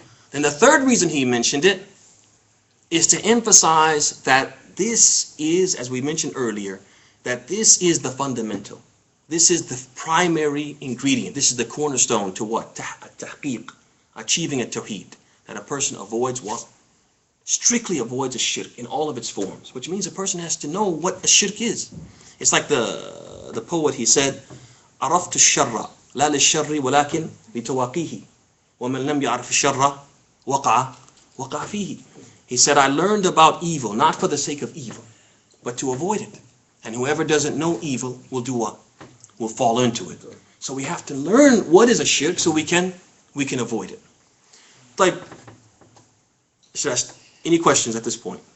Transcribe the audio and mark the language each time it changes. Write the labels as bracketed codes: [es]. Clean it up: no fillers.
[en] Then the third reason he mentioned it is to emphasize that this is, as we mentioned earlier, that this is the fundamental. This is the primary ingredient. This is the cornerstone to what? Tahqiq, achieving a tawheed. That a person avoids what? Strictly avoids a shirk in all of its forms, which means a person has to know what a shirk is. It's like the poet, he said, [ar] عرفت الشر لا للشر ولكن لتواقيه ومن لم يعرف الشر وقع فيه. [en] He said, I learned about evil, not for the sake of evil, but to avoid it. And whoever doesn't know evil will do what? Will fall into it. So we have to learn what is a shirk so we can avoid it. Like, any questions at this point?